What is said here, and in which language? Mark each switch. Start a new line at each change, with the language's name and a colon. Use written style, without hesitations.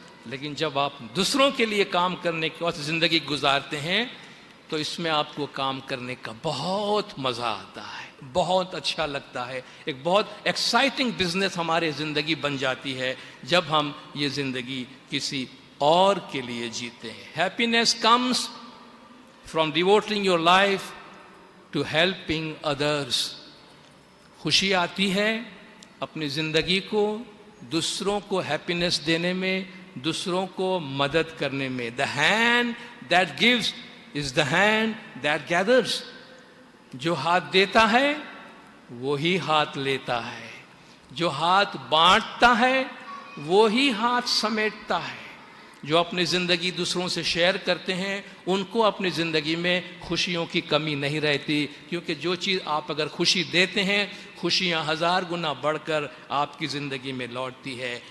Urdu: لیکن جب آپ دوسروں کے لیے کام کرنے کے وقت زندگی گزارتے ہیں تو اس میں آپ کو کام کرنے کا بہت مزہ آتا ہے، بہت اچھا لگتا ہے. ایک بہت ایکسائٹنگ بزنس ہماری زندگی بن جاتی ہے جب ہم یہ زندگی کسی اور کے لیے جیتے ہیں.
English: Happiness comes from devoting your life to helping others.
Urdu: خوشی آتی ہے اپنی زندگی کو دوسروں کو ہیپینس دینے میں، دوسروں کو مدد کرنے میں.
English: The hand that gives is the hand that gathers.
Urdu: جو ہاتھ دیتا ہے وہی ہاتھ لیتا ہے، جو ہاتھ بانٹتا ہے وہی ہاتھ سمیٹتا ہے. جو اپنی زندگی دوسروں سے شیئر کرتے ہیں ان کو اپنی زندگی میں خوشیوں کی کمی نہیں رہتی، کیونکہ جو چیز آپ اگر خوشی دیتے ہیں خوشیاں 1000 گنا بڑھ کر آپ کی زندگی میں لوٹتی ہے.